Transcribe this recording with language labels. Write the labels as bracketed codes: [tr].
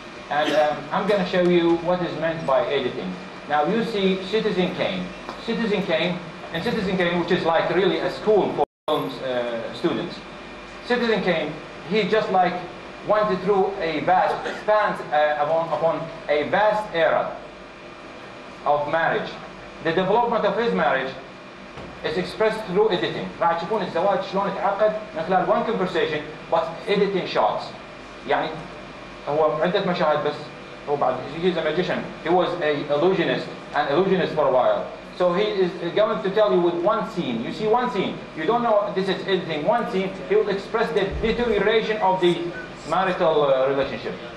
[en] And I'm going to show you what is meant by editing. Now you see Citizen Kane, which is like really a school for film students. Citizen Kane, he just like went through a vast, spans upon a vast era of marriage. The development of his marriage is expressed through editing. [ar] راح تشوفون الزواج شلون يتعقد من خلال [en] one conversation but editing shots. [ar] يعني هو عدة مشاهد بس هو بعد [en] he's a magician. He was an illusionist for a while. So he is going to tell you with one scene. You see one scene. You don't know this is editing. One scene, he will express the deterioration of the marital relationship.